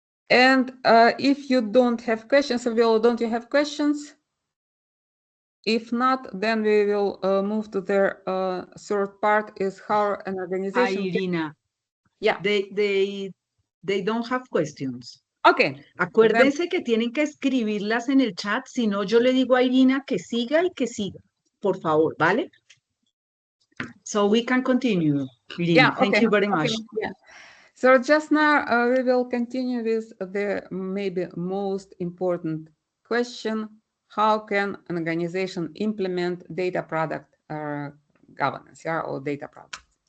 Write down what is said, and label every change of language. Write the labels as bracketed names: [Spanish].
[English] And if you don't have questions, Fabiola, don't you have questions? If not, then we will move to the third part, is how an organization... Irina, yeah. They don't have questions. Okay. [Spanish] Acuérdense que tienen que escribirlas en el chat, si no yo le digo a Irina que siga y que siga, por favor, ¿vale? [English] So we can continue, Irina. Yeah, Thank you very much. Yeah. So just now we will continue with the maybe most important question: how can an organization implement data product governance, or data products?